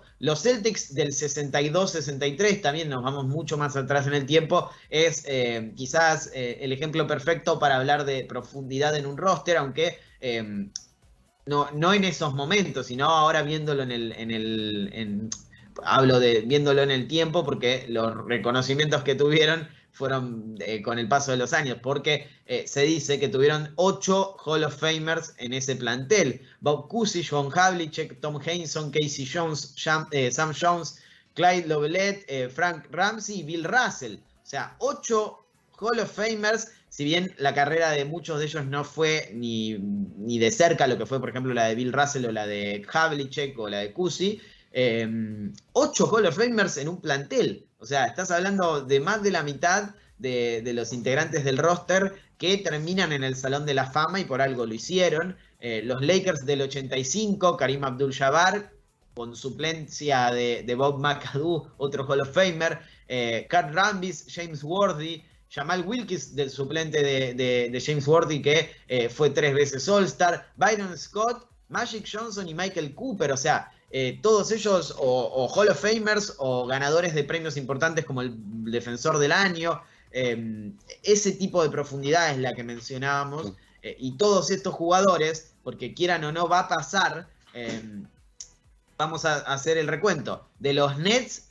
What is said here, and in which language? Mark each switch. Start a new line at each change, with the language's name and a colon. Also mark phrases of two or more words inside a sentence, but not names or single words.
Spanish: Los Celtics del 62-63, también nos vamos mucho más atrás en el tiempo, es quizás el ejemplo perfecto para hablar de profundidad en un roster, aunque no en esos momentos, sino ahora viéndolo hablo de viéndolo en el tiempo, porque los reconocimientos que tuvieron fueron con el paso de los años, porque se dice que tuvieron 8
English: Hall of Famers
Spanish: en ese plantel. Bob Cousy, John Havlicek, Tom Heinsohn, Casey Jones, Sam Jones, Clyde Lovellette, Frank Ramsey y Bill Russell. O sea, 8
English: Hall of Famers,
Spanish: si bien la carrera de muchos de ellos no fue ni de cerca lo que fue, por ejemplo, la de Bill Russell o la de Havlicek o la de Cousy, 8
English: Hall of Famers
Spanish: en un plantel. O sea, estás hablando de más de la mitad de los integrantes del roster que terminan en el Salón de la Fama y por algo lo hicieron. Los Lakers del 85, Kareem Abdul-Jabbar, con suplencia de Bob McAdoo, otro
English: Hall of Famer,
Spanish: Kurt Rambis, James Worthy, Jamal Wilkins, del suplente de James Worthy, que fue 3 veces All-Star, Byron Scott, Magic Johnson y Michael Cooper. O sea, todos ellos o
English: Hall of Famers
Spanish: o ganadores de premios importantes como el Defensor del Año. Ese tipo de profundidad es la que mencionábamos, y todos estos jugadores, porque quieran o no va a pasar, vamos a hacer el recuento de los Nets.